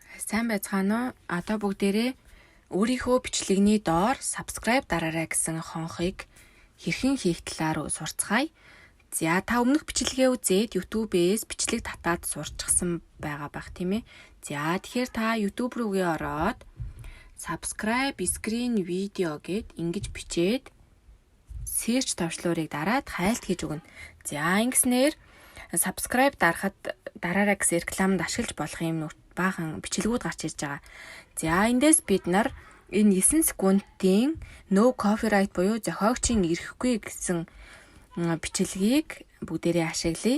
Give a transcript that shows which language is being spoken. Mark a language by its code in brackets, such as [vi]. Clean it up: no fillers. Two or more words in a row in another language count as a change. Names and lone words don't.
[mn] Сайн байцгаана уу? Одоо бүгдээрээ өөрийнхөө бичлэгний доор subscribe дараарай гэсэн хонхыг хэрхэн хийх талаар сурцгаая. За та өмнөх бичлэгээ үзээд YouTube-ээс бичлэг татаад сурчсан байгаа бах тийм ээ. За тэгэхээр та YouTube руугээ ороод [en] subscribe screen video [mn] гэд ингэж бичээд search товчлуурыг дараад хайлт хийж өгнө. За ингэснээр subscribe дарахад дараарай гэсэн рекламанд ашиглаж болох юм баахан бичлэгүүд гарч ирж байгаа. За эндээс бид нар энэ 9 секундын [en] no copyright [mn] буюу зохиогчийн эрэхгүй гэсэн бичлэгийг бүгдээрээ ашиглая.